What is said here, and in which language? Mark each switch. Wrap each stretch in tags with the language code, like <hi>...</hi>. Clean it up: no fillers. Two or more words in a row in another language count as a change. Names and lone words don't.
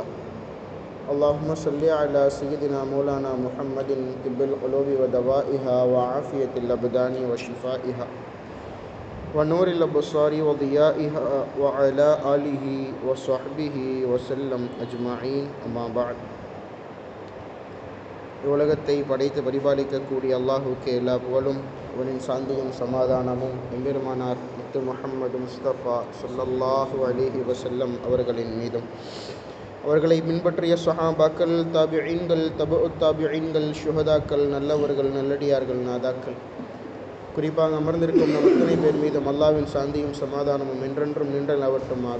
<ar>اللهم صل على سيدنا مولانا محمد طب القلوب ودوائها وعافية الأبدان وشفائها ونور الأبصار وضيائها وعلى آله وصحبه وسلم أجمعين. أما بعد,</ar> <ta>உலகத்தை படைத்து பரிபாலிக்கக்கூடிய அல்லாஹுக்கு எல்லா புகழும், அவனின் சாந்தியும் சமாதானமும் எம்பெருமானார் முத்து முஹம்மது முஸ்தபா</ta> <ar>صلى الله عليه وسلم</ar> <ta>அவர்களின் மீதும், அவர்களை பின்பற்றிய ஸஹாபாக்கள், தாபிஈன்கள், தபுஉத் தாபிஈன்கள், ஷுஹதாக்கள், நல்லவர்கள், நல்லடியார்கள், நாதாக்கள், குறிப்பாக அமர்ந்திருக்கும் நம் அத்தனை பேர் மீதும் அல்லாஹ்வின் சாந்தியும் சமாதானமும் என்றென்றும் நின்றலாவட்டுமாக.</ta>